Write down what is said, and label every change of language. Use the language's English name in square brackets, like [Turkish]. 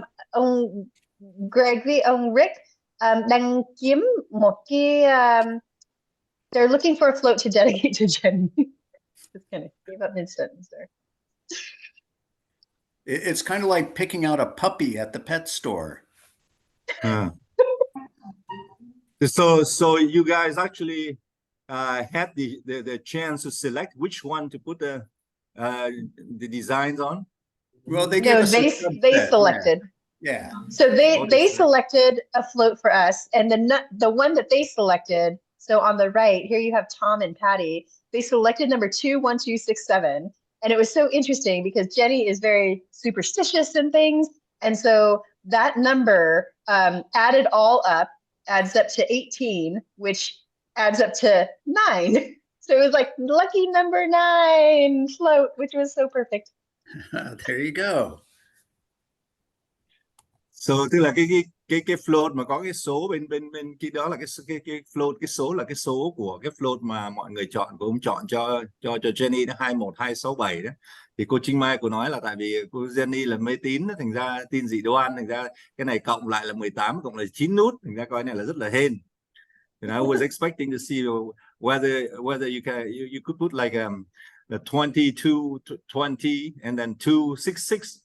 [Vietnamese] Ông Greg với ông Rick đang kiếm một cái. [English] They're looking for a float to dedicate to Jenny. Just kind of gave up mid-sentence there. It's kind of like picking out a puppy at the pet store. So you guys actually had the chance to select which one to put the designs on? Well, they gave us they selected. Yeah. So they selected a float for us, and the one that they selected. So on the right here, you have Tom and Patty. They selected number 21267, and it was so interesting because Jenny is very superstitious in things, and so that number added all up adds up to 18, which adds up to 9. So it was like lucky number 9 float, which was so perfect. There you go. [Vietnamese] So tức là cái float mà có cái số bên kia đó là cái float, cái số là cái số của cái float mà mọi người chọn, của ông chọn cho Jenny đó, 21267 đó. Thì cô Trinh Mai cô nói là tại vì cô Jenny là mê tín đó, thành ra tin dị đoan, thành ra cái này cộng lại là 18 cộng là 9 nút, thành ra coi này là rất là hên. [English] And I was expecting to see whether you could put like the 22 20 and then 266.